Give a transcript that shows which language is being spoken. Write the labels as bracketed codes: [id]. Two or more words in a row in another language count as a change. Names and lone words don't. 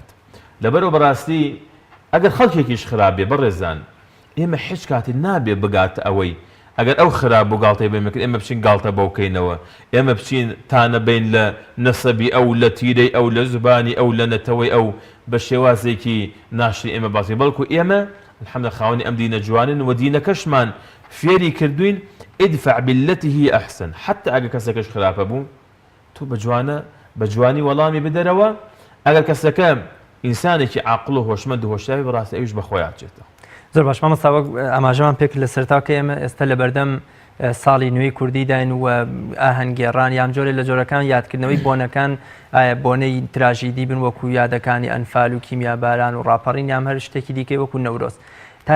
[ckb] لەبەرەوە بەڕاستی ئەگەر خەڵکێکیش خراپێ بەڕێزان ئێمە هیچ کاتی نابێ بگاتە ئەوەی ئەگەر ئەو خراپ و گاڵتەی بێمەکرد ئێمە بچین گاڵتە بەو بکەینەوە، ئێمە بچین تانە بین لە نەسەبی ئەو، لە تیرەی ئەو، لە زوبانی ئەو، لە نەتەوەی ئەو بە شێوازێکی ناشری ئێمە باسی، بەڵکو ئێمە الحەمدە خاوەنی ئەم دینە جوانن و دینەکەشمان فێری کردوین [ar] ادفع بالتي هي أحسن، [ckb] حتى ئەگەر کەسێکەش خراپە بوو تۆ بە جوانی وەڵامی بدەرەوە. ئەگەر کەسەکە ئینسانێکی عاقڵ و هۆشمەند و هۆشیاوی بەڕاستی ئەویش بەخۆی ئاچێتەوە. زۆر باش مامۆستا وەک ئاماژەمان پێ کرد لە سەرتاکە ئێمە ئێستا لە بەردەم ساڵی نوێی کوردی داین و ئاهەنگگێڕان یان جۆرێک لە جۆرەکان یادکردنەوەی بۆنەکان بۆنەی تراژیدی بن وەکو یادەکانی ئەنفال و کیمیاباران و ڕاپەڕین یان هەر شتێکی دیکەی وەکو نەورۆز.